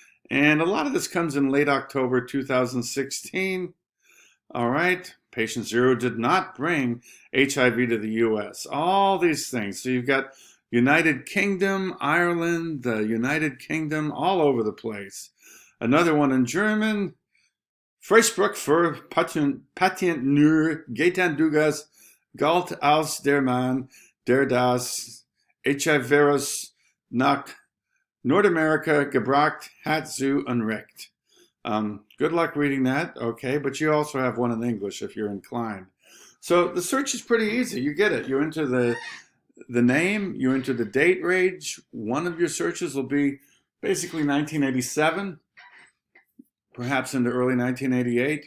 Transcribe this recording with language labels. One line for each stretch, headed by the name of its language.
English: And a lot of this comes in late October 2016. All right. Patient zero did not bring HIV to the U.S. All these things. So you've got United Kingdom, Ireland, the United Kingdom, all over the place. Another one in German.
German: Freispruch für Patient nur Gaetan Dugas galt als der Mann, der das HIV-Virus nach Nordamerika gebracht hat zu Unrecht.
English: Good luck reading that, okay, but you also have one in English if you're inclined. So the search is pretty easy. You get it. You enter the name, you enter the date range. One of your searches will be basically 1987, perhaps into early 1988.